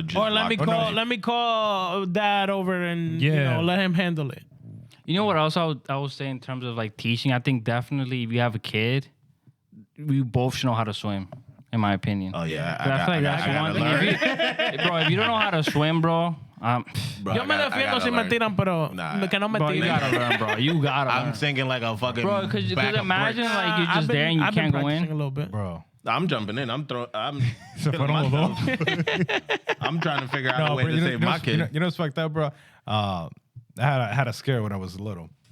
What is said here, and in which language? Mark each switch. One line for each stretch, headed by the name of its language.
English: let me call dad over and let him handle it. You know what else I would say in terms of like teaching? I think definitely if you have a kid, we both should know how to swim, in my opinion. Oh yeah, I feel like that's one thing. Bro, if you don't know how to swim, bro,
Spanish: Yo me defiendo si me tiran, pero que no me
English: bro,
Spanish: tiren.
English: you gotta learn, bro. You gotta learn. I'm thinking like a fucking bro, because imagine like you're just there and you can't go in. A little bit. Bro. I'm jumping in. I'm
Spanish: Se fueron los dos.
English: I'm trying to figure out a way to save my kid. You know what's fucked up, bro? I had a scare when I was little.